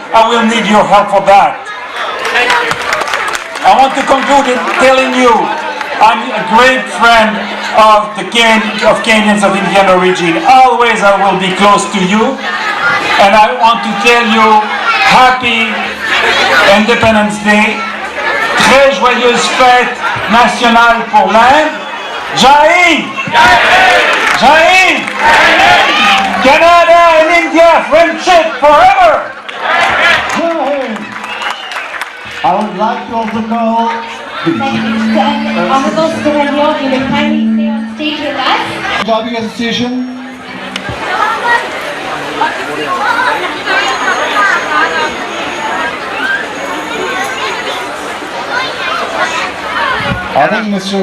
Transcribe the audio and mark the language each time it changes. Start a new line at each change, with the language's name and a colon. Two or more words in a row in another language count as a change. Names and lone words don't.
English: I will need your help for that. I want to conclude in telling you I'm a great friend of the Kenyans of Indian origin. Always I will be close to you, and I want to tell you happy Independence Day.
French: Très joyeuse fête nationale pour l'Inde.
Hindi: जय हिंद! जय हिंद!
English: Canada and India friendship forever!
Hindi: जय हिंद!
English: I would like to also know Honorable Sir, you will kindly stay on stage with us. Punjabi Association. I think Mr.